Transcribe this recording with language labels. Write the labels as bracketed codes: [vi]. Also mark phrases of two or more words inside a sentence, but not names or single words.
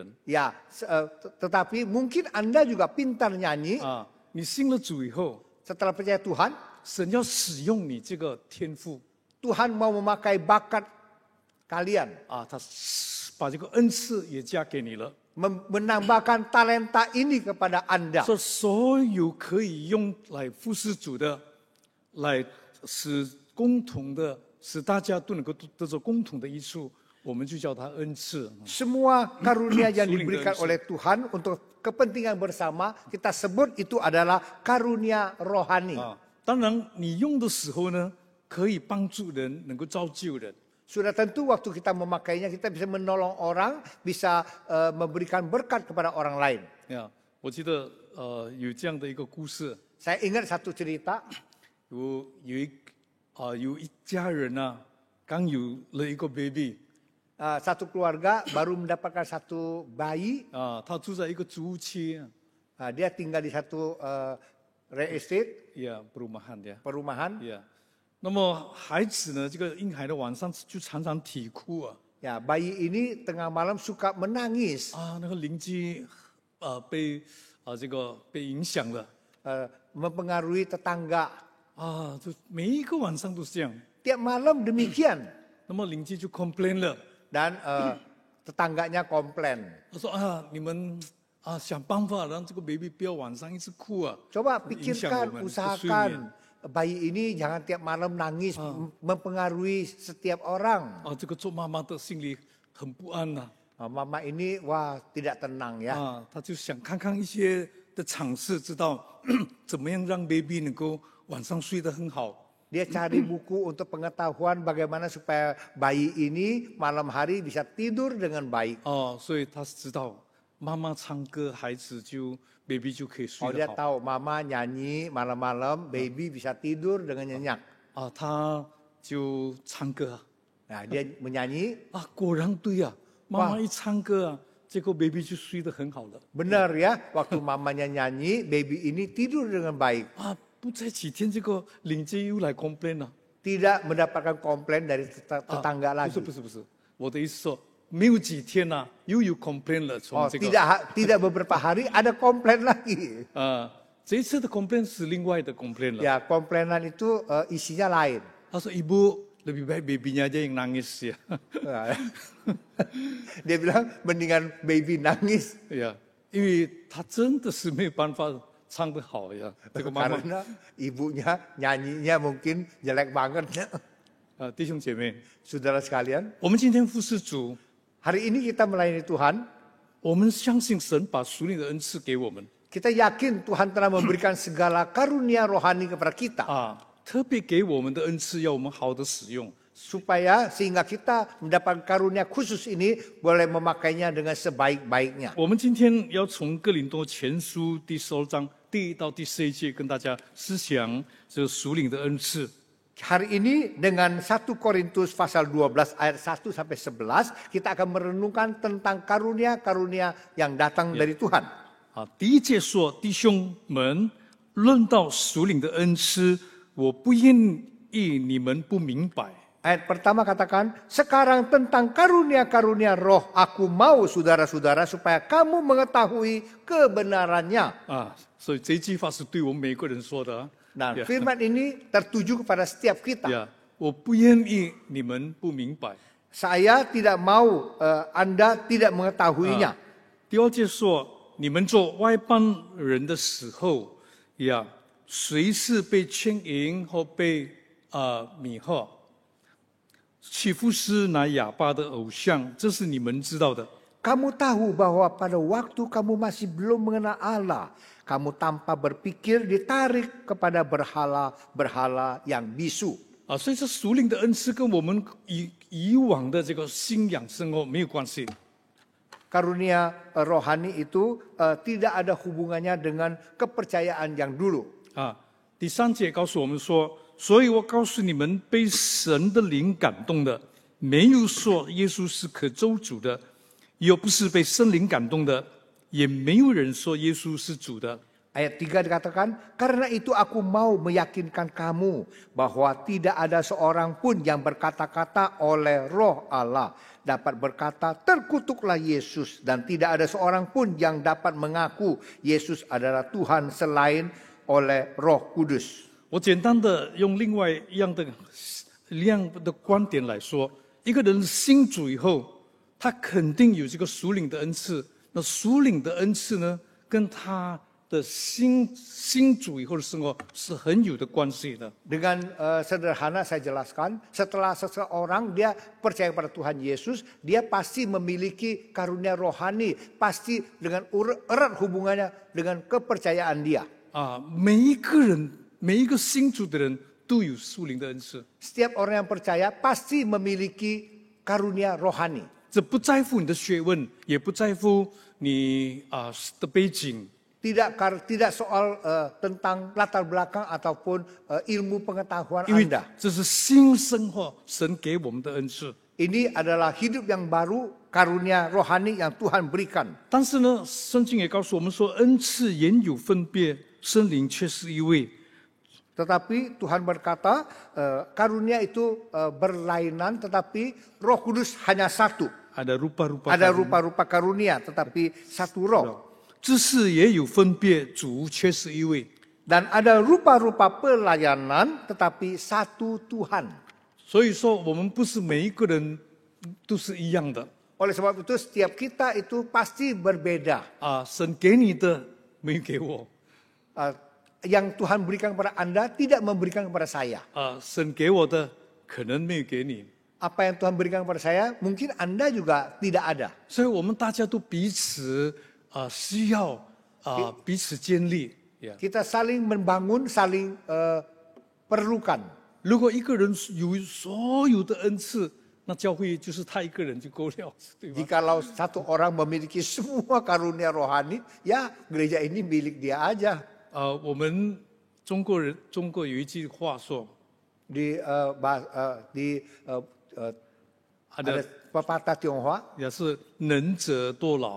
[id] Ya, tetapi mungkin Anda juga pintar nyanyi. [zh] 你信了主以后， [id] Setelah percaya Tuhan, [zh] 神要使用你这个天赋 [id] Tuhan mau memakai bakat kalian. [zh] 他把这个恩赐也加给你了。 [id] menambahkan talenta ini kepada Anda. [zh] 所有可以用来服侍主的，来使大家都能够得着共同的益处，我们就叫它恩赐。 [id] Semua karunia yang diberikan oleh Tuhan untuk kepentingan bersama, kita sebut itu adalah karunia rohani. [zh] 当然，你用的时候呢，可以帮助人，能够造就人。 [id] Sudah tentu waktu kita memakainya, kita bisa menolong orang, bisa memberikan berkat kepada orang lain. [zh] 我记得有这样的一个故事， [id] Saya ingat satu cerita. [zh] 有一家人啊，刚有了一个 baby， [id] satu keluarga baru mendapatkan satu bayi. [zh] 他住在一个租屋区， [id] dia tinggal di satu [en] real estate, [id] perumahan. [zh] 那么孩子呢，这个婴孩的晚上就常常啼哭啊。 [id] Ya, bayi ini tengah malam suka menangis. [zh] 那个邻居被影响了。 [id] mempengaruhi tetangga. [zh] 就每一个晚上都是这样。 [id] Tiap malam demikian. [zh] 那么邻居就 complain 了。 [id] Dan tetangganya komplain. [zh] 他说你们想办法让这个 baby 不要晚上一直哭啊。 [id] Coba pikirkan, usahakan bayi ini jangan tiap malam nangis, mempengaruhi setiap orang. [zh] 这个做妈妈的心里很不安呐。 [id] Mama ini wah tidak tenang ya. [zh] 他就想看看一些的尝试，知道怎么样让 baby 能够晚上睡得很好。 [id] Dia cari buku untuk pengetahuan bagaimana supaya bayi ini malam hari bisa tidur dengan baik. [zh] 所以他知道妈妈唱歌，孩子baby 就可以睡得 [id] dia [zh] 好。 [id] tahu mama nyanyi malam-malam, baby bisa tidur dengan nyenyak. [zh] 他就唱歌。 [id] Nah, dia menyanyi. [zh] 果然对啊，妈妈一唱歌这个 baby 就睡得很好了。 [id] Benar ya, waktu mamanya nyanyi, baby ini tidur dengan baik. [zh] 不再几天，这个邻居又来 complain 了。 [id] Tidak mendapatkan komplain dari tetangga lagi. [zh] 不是，我的意思说，没有几天又有 complain 了。从这个 [id] tidak beberapa hari ada komplain lagi. [zh] 这一次的 complain 是另外的 complain 了。 [id] Ya, komplainan itu isinya lain. [zh] 他说 [id] ibu lebih baik babynya aja yang nangis ya. Dia bilang mendingan baby nangis. [zh] 因为他真的是没有办法唱得好呀。这个妈妈 [id] Karena ibunya nyanyinya mungkin jelek banget. [zh] 弟兄姐妹， [id] Saudara sekalian, [zh] 我们今天服侍主， [id] hari ini kita melayani Tuhan. [zh] 我们相信神把属灵的恩赐给我们。 [id] Kita yakin Tuhan telah memberikan segala karunia rohani kepada kita. [zh] 特别给我们的恩赐要我们好的使用。 [id] Supaya sehingga kita mendapat karunia khusus ini boleh memakainya dengan sebaik-baiknya. [zh] 我们今天要从哥林多前书第12章第1到第11节跟大家思想这个属灵的恩赐。 [id] Hari ini dengan 1 Korintus pasal 12 ayat 1 sampai 11 kita akan merenungkan tentang karunia-karunia yang datang dari Tuhan. [zh] 第1节说：“弟兄们，论到属灵的恩赐，我不愿意你们不明白。” [id] Ayat pertama katakan, sekarang tentang karunia-karunia roh, aku mau saudara-saudara supaya kamu mengetahui kebenarannya. [zh] 所以这一句话是对我们每个人说的。 [id] Nah, firman ini tertuju kepada setiap kita. [zh] 我不愿意你们不明白。 [id] Saya tidak mau Anda tidak mengetahuinya. [zh] 第2节说：“你们做外邦人的时候，谁是被牵引或被迷惑？去服侍那哑巴的偶像，这是你们知道的。 [id] Kamu tahu bahwa pada waktu kamu masih belum mengenal Allah, kamu tanpa berpikir ditarik kepada berhala-berhala yang bisu. [zh] 所以这属灵的恩赐跟我们以往的这个信仰生活没有关系。 [id] Karunia rohani itu tidak ada hubungannya dengan kepercayaan yang dulu. [zh] 第3节告诉我们说。所以我告诉你们，被神的灵感动的，没有说耶稣是可咒诅的，又不是被圣灵感动的，也没有人说耶稣是主的。 [id] Ayat 3 dikatakan, karena itu aku mau meyakinkan kamu bahwa tidak ada seorang pun yang berkata-kata oleh roh Allah dapat berkata terkutuklah Yesus, dan tidak ada seorang pun yang dapat mengaku Yesus adalah Tuhan selain oleh Roh Kudus. [zh] 我简单的用另外一样的观点来说，一个人信主以后， 他肯定有这个属灵的恩赐。那属灵的恩赐呢，跟他的新主以后的生活是很有的关系的。 [id] Dengan sederhana saya jelaskan, setelah seseorang dia percaya pada Tuhan Yesus, dia pasti memiliki karunia rohani, pasti dengan erat hubungannya dengan kepercayaan dia. [zh] 每一个人，每一个新主的人都有属灵的恩赐。 [id] Setiap orang yang percaya pasti memiliki karunia rohani. [zh] 这不在乎你的学问，也不在乎你的背景。 [id] Tidak soal tentang latar belakang ataupun ilmu pengetahuan [zh] 因为 [id] Anda. [zh] 这是新生活，神给我们的恩赐。 [id] Ini adalah hidup yang baru, karunia rohani yang Tuhan berikan. [zh] 但是呢，圣经也告诉我们说，恩赐原有分别，圣灵却是一位。 [id] Tetapi Tuhan berkata, karunia itu berlainan, tetapi Roh Kudus hanya satu. Ada rupa-rupa karunia, tetapi satu roh. [zh] 知识也有分别，主却是一位。 [id] Dan ada rupa-rupa pelayanan, tetapi satu Tuhan. [zh] 所以说，我们不是每一个人都是一样的。 [id] Oleh sebab itu, setiap kita itu pasti berbeda. [zh] 神给你的没有给我。 [id] Yang Tuhan berikan kepada Anda tidak memberikan kepada saya. [zh] 神给我的可能没有给你。 [id] Apa yang Tuhan berikan kepada saya, mungkin Anda juga tidak ada. [zh] 所以我们大家都彼此需要彼此建立。 [id] Kita saling membangun, saling perlukan. [zh] 如果一个人有所有的恩赐，那教会就是他一个人就够了，对吧？ [id] Jikalau satu orang memiliki semua karunia rohani, ya gereja ini milik dia aja. [zh] 我们中国有一句话说， [id] ada pepatah Tionghoa, [zh] 也是能者多劳。